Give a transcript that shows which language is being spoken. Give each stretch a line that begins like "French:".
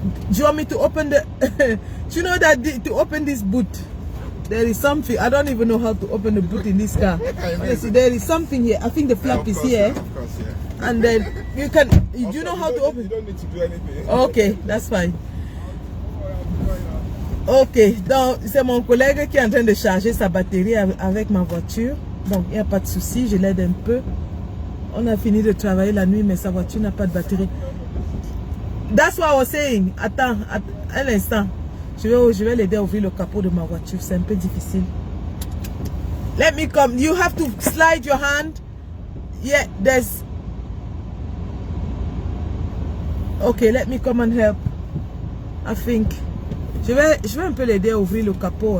English: Do you want me to open the... Do you know that to open this boot, there is something. I don't even know how to open the boot in this car. Honestly, there is something here. I think the flap is here. Of course, yeah. And then you can... Do you know how to open? You don't need to do anything. Okay, that's fine.
French: Ok, donc c'est mon collègue qui est en train de charger sa batterie avec ma voiture. Donc il n'y a pas de souci, je l'aide un peu. On a fini de travailler la nuit, mais sa voiture n'a pas de batterie.
English: That's what I was saying.
French: Attends, un instant. Je vais l'aider à ouvrir le capot de ma voiture. C'est un peu difficile.
English: Let me come. You have to slide your hand. Yeah, there's... Okay, let me come and help. I think...
French: Je vais un peu l'aider à ouvrir le capot.